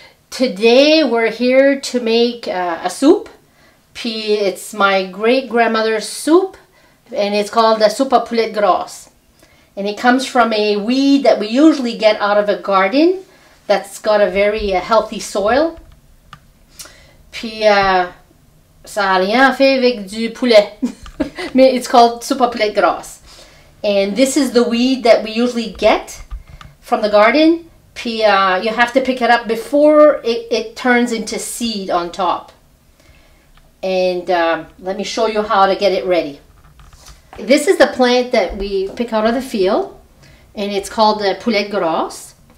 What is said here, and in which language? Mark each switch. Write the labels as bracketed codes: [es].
[en] Today we're here to make a soup. It's my great-grandmother's soup, and it's called the Soupe Poulette Grasse. And it comes from a weed that we usually get out of a garden that's got a very healthy soil. [fr] Puis ça a rien fait avec du poulet. [en] Mais it's called Soupe Poulette Grasse. And this is the weed that we usually get from the garden. Puis you have to pick it up before it turns into seed on top. And let me show you how to get it ready. This is the plant that we pick out of the field, and it's called the Poulette Grasse.